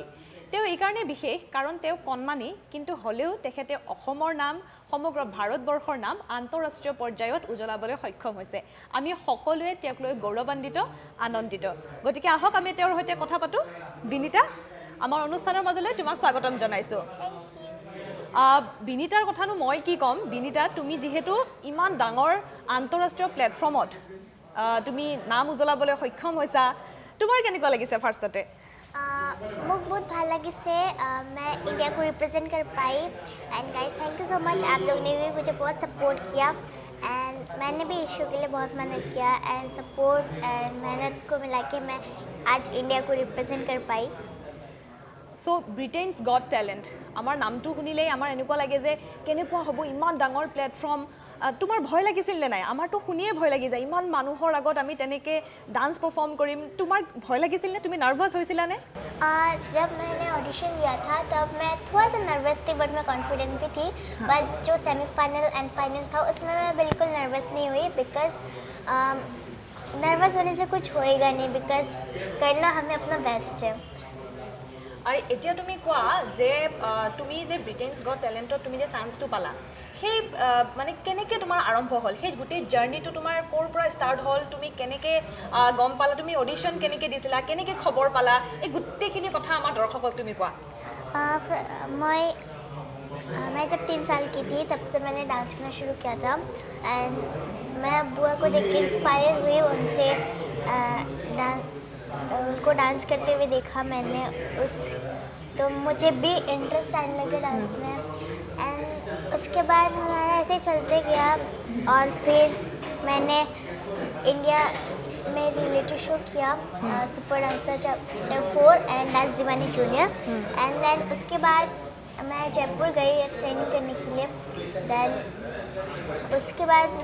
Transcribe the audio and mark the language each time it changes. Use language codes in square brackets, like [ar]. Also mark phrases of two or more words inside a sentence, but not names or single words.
[as] তেওঁ এইকাৰণে বিশেষ কাৰণ তেওঁ কণমানি কিন্তু হ'লেও তেখেতে অসমৰ নাম সমগ্ৰ ভাৰতবৰ্ষৰ নাম আন্তঃৰাষ্ট্ৰীয় পৰ্যায়ত উজ্বলাবলৈ সক্ষম হৈছে আমি সকলোৱে তেওঁক লৈ গৌৰৱান্বিত আনন্দিত গতিকে আহক আমি তেওঁৰ সৈতে কথা পাতোঁ বিনীতা আমাৰ অনুষ্ঠানৰ মাজলৈ তোমাক স্বাগতম জনাইছোঁ বিনীতাৰ কথানো মই কি ক'ম বিনীতা তুমি যিহেতু ইমান ডাঙৰ আন্তঃৰাষ্ট্ৰীয় প্লেটফৰ্মত তুমি নাম উজ্বলাবলৈ সক্ষম হৈছা তোমাৰ কেনেকুৱা লাগিছে ফাৰ্ষ্টতে [hi] मुझे बहुत [as] ভাল লাগিছে [hi] मैं इंडिया को रिप्रेजेंट कर पाई [en] and guys thank you so much [hi] आप लोग ने भी मुझे बहुत सपोर्ट किया एंड मैंने भी इस शो के लिए बहुत मेहनत किया [en] and support and [hi] मेहनत को मिला के मैं आज इंडिया को रिप्रेजेंट कर पाई [as] সো ব্ৰিটেইনছ গট টেলেণ্ট আমাৰ নামটো শুনিলেই আমাৰ এনেকুৱা লাগে যে কেনেকুৱা হ'ব ইমান ডাঙৰ প্লেটফৰ্ম তোমাৰ ভয় লাগিছিল নে নাই আমাৰতো শুনিয়ে ভয় লাগি যায় ইমান মানুহৰ আগত আমি তেনেকৈ [en] dance perform [as] কৰিম তোমাৰ ভয় লাগিছিল নে তুমি নাৰ্ভাছ হৈছিলানে [hi] जब मैंने ऑडिशन दिया था तब मैं थोड़ा सा नर्वस थी बट मैं कॉन्फिडेंट भी थी बट जो [en] semifinal and final [hi] था उसमें मैं बिल्कुल नर्वस नहीं हुई [en] because nervous [hi] होने से कुछ होएगा नहीं बिकॉज करना हमें अपना बेस्ट है [as] আৰু এতিয়া তুমি কোৱা যে তুমি যে ব্ৰিটেইনছ গট টেলেণ্টত তুমি যে চান্সটো পালা সেই মানে কেনেকৈ তোমাৰ আৰম্ভ হ'ল সেই গোটেই জাৰ্ণিটো তোমাৰ ক'ৰ পৰা ষ্টাৰ্ট হ'ল তুমি কেনেকৈ গম পালা তুমি অডিশ্যন কেনেকৈ দিছিলা কেনেকৈ খবৰ পালা এই গোটেইখিনি কথা আমাৰ দৰ্শকক তুমি কোৱা [hi] मैं जब 3 साल की थी तब से मैंने डांस करना शुरू किया था एंड मैं बुआ को देख के इंस्पायर हुई उनसे उनको डांस करते हुए देखा मैंने तो मुझे भी इंटरेस्ट आने लगे डांस में एंड उसके बाद हमारा ऐसे चलते गया और फिर मैंने इंडिया में [en] reality show [hi] किया सुपर डांसर चैप्टर 4 एंड डांस दीवानी जूनियर [en] and then [hi] उसके बाद मैं जयपुर गई ट्रेनिंग करने के लिए देन उसके बाद